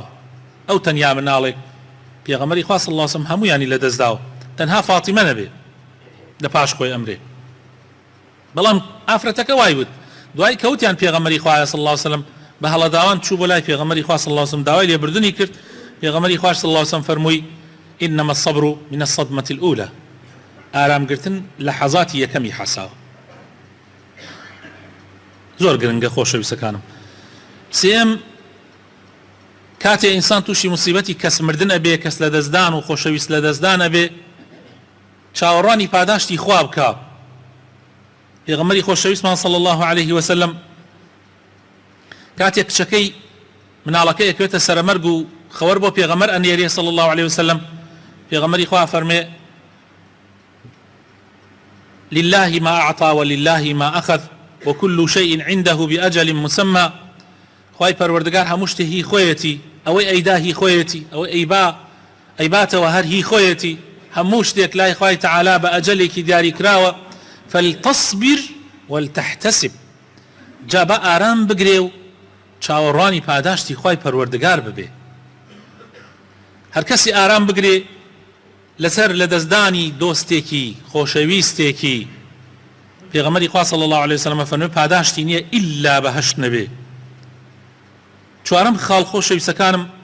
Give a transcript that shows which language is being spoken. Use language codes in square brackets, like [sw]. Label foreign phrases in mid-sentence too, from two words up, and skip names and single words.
[ckb] ئەو تەنیا مناڵێک پێغەمبەری خوا [ar] صلی الله علیه وسلم [ckb] هەموویانی لەدەستداوە، تەنها فاتیمە نەبێ لە پاش خۆی ئەمرێ. بەڵام ئافرەتەکە وای وت، دوای کەوتیان پێغەمبەری خوا [ar] صلی الله علیه وسلم [ckb] بە هەڵەداوان چوو بۆ لای پێغەمبەری خوا [ar] صلی الله علیه وسلم [ckb] داوای لێبردنی کرد. پێغەمبەری خوا [ar] صلی الله علیه وسلم فەرمووی إنما الصبر من الصدمة الأولى، [ckb] ئارامگرتن لە حەزاتی یەکەمی حەساوە. زۆر گرنگە خۆشەویستەکانم. سێم، کاتێ ئینسان تووشی مصیبەتی کەس مردن ئەبێ، کەس لە دەستدان و خۆشەویست لە دەستدان ئەبێ، چاوەڕوانی پاداشتی خوا بکە. پێغەمبەری خۆشەویستمان صلی الله علیه وسلم كاتێک کچەکەی مناڵەکە یەکوێتە سەرمەرگ و خەوەر بۆ پێغەمبەر ئەنێرێ [ar] صلی الله عليه وسلم [ckb] پێغەمبەری خوا فەرمێ [ar] لله ما أعطى ولله ما أخذ وكل شيء عنده بأجل مسمى [ckb] خواهی پەروەردگار هەموو شتێ هی خۆیەتی ئەوەی ئەیدا هی خۆیەتی ئەوەی ئەیباتەوە هەر هی خۆیەتی هەموو شتێک لای خوای تەعالا بە ئەجەلێکی دیاری کراوە [ar] فلتصبر ولتحتسب [ckb] جا بە ئارام بگرێ و چاوەڕوانی پاداشتی خوای پەروەردگار ببێ هەر کەسی ئارام بگرێ لەسەر لەدەستدانی دۆستێکی خۆشەویستێکی پێغەمبەری خوا [ar] صلی الله عليه وسلم [ckb] فەرمووی پاداشتی نییە ئیلا بەهەشت نەبێ چوارەم خاڵ خۆشەویستەکانم